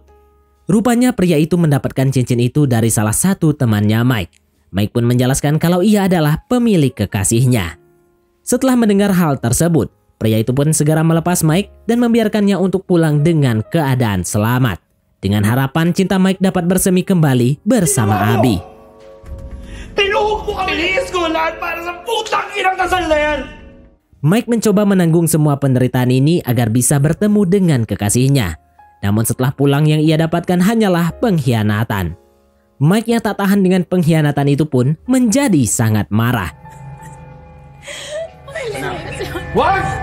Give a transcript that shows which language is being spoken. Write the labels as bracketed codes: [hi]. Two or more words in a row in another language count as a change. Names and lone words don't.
[id] Rupanya pria itu mendapatkan cincin itu dari salah satu temannya Mike. Mike pun menjelaskan kalau ia adalah pemilik kekasihnya. Setelah mendengar hal tersebut, pria itu pun segera melepas Mike dan membiarkannya untuk pulang dengan keadaan selamat. Dengan harapan cinta Mike dapat bersemi kembali bersama Abi. [tl] Tinuhog mo kami ni Escolan para sa putang inang kasal na yan! [id] Mike mencoba menanggung semua penderitaan ini agar bisa bertemu dengan kekasihnya. Namun setelah pulang yang ia dapatkan hanyalah pengkhianatan. Mike yang tak tahan dengan pengkhianatan itu pun menjadi sangat marah. [tl] Wag!